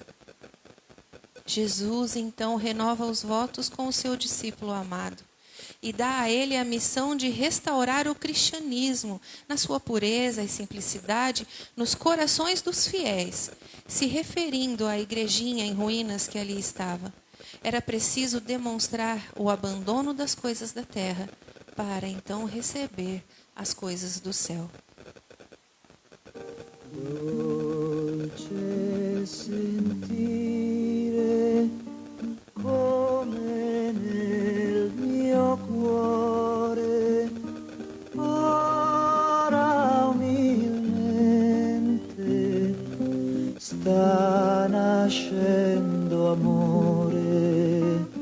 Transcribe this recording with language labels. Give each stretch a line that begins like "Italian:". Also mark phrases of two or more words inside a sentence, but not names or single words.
Portuguese: Jesus, então, renova os votos com o seu discípulo amado e dá a ele a missão de restaurar o cristianismo na sua pureza e simplicidade nos corações dos fiéis, se referindo à igrejinha em ruínas que ali estava. Era preciso demonstrar o abandono das coisas da terra para então receber as coisas do céu.
Italian: Dolce sentire come nel mio cuore ora umilmente sta nascendo amore,